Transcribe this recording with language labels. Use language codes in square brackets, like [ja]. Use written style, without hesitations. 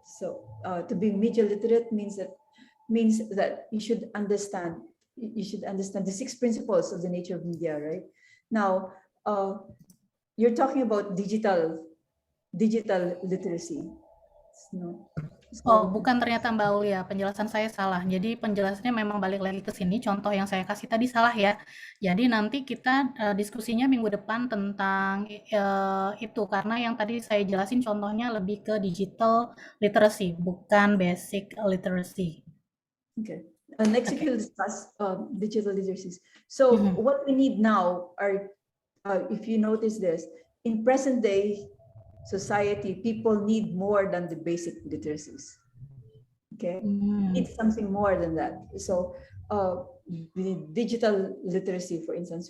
[en] So to be media literate means that you should understand the 6 principles of the nature of media, right? Now, you're talking about digital literacy. No? [id] Oh, bukan ternyata Mbak Aulia, penjelasan saya salah. Jadi penjelasannya memang balik lagi ke sini, contoh yang saya kasih tadi salah ya. Jadi nanti kita diskusinya minggu depan tentang itu, karena yang tadi saya jelasin contohnya lebih ke digital literacy, bukan basic literacy. [en] Okay. Next week we'll discuss digital literacies. So what we need now are, if you notice this, in present day society, people need more than the basic literacies. Okay, need something more than that. So we need digital literacy, for instance.